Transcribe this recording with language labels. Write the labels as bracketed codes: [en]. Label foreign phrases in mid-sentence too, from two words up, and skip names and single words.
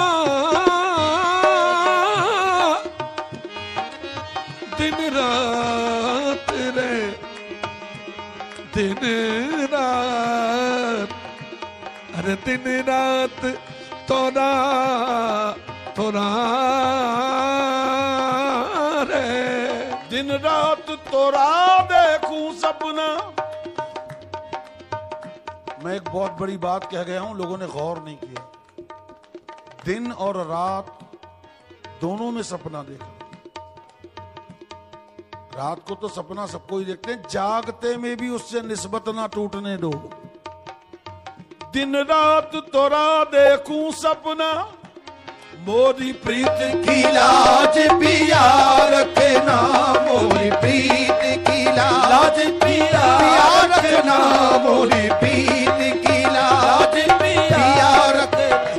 [bra] दिन रात रे, दिन रात, अरे दिन रात तोरा तोरा रे, दिन रात तोरा देखूं सपना। [hi] मैं एक बहुत बड़ी बात कह गया हूं, लोगों ने गौर नहीं किया। दिन और रात दोनों में सपना देखा। रात को तो सपना सबको ही देखते हैं, जागते में भी उससे निस्बत ना टूटने दो। [bra] दिन रात तोरा देखूं सपना, मोरी प्रीत की लाज पिया रखना, मोरी प्रीत की लाज पिया रखना, मोरी प्रीत की लाज पिया रखना।